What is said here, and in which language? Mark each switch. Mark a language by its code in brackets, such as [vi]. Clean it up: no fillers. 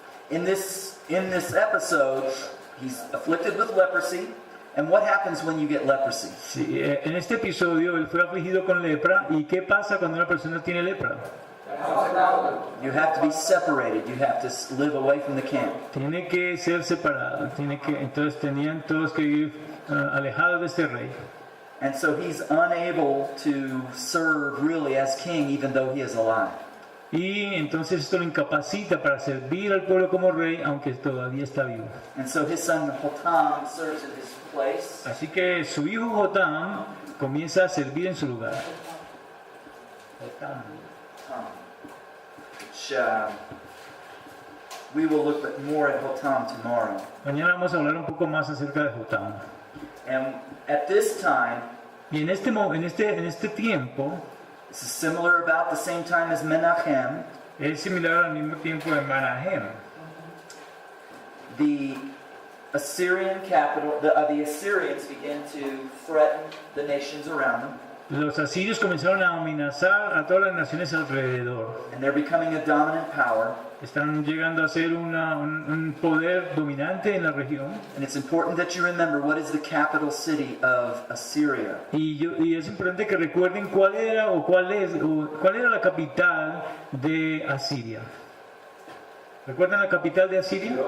[en] In this episode, he's afflicted with leprosy. And what happens when you get leprosy? [es] Sí, en este episodio él fue afligido con lepra. ¿Y qué pasa cuando una persona tiene lepra? [en] You have to be separated. You have to live away from the camp. [es] Tiene que ser separado. Entonces tenían todos que vivir alejados de este rey. [en] And so he's unable to serve really as king, even though he is alive. [es] Y entonces esto lo incapacita para servir al pueblo como rey, aunque todavía está vivo. [en] And so his son Hotam serves in his place. [es] Así que su hijo Jotam comienza a servir en su lugar. Jotam. [en] Which we will look more at Hotam tomorrow. [es] Mañana vamos a hablar un poco más acerca de Jotam. [en] And at this time, [es] Y en este tiempo [en] this is similar about the same time as Menachem. [es] es similar al mismo tiempo de Menahem. [en] The Assyrian capital, the Assyrians began to threaten the nations around them, [es] Los asirios comenzaron a amenazar a todas las naciones alrededor. [en] and they're becoming a dominant power. [es] Están llegando a ser un poder dominante en la región. [en] And it's important that you remember what is the capital city of Assyria. [es] Y es importante que recuerden cuál era la capital de Asiria. ¿Recuerdan la capital de Asiria?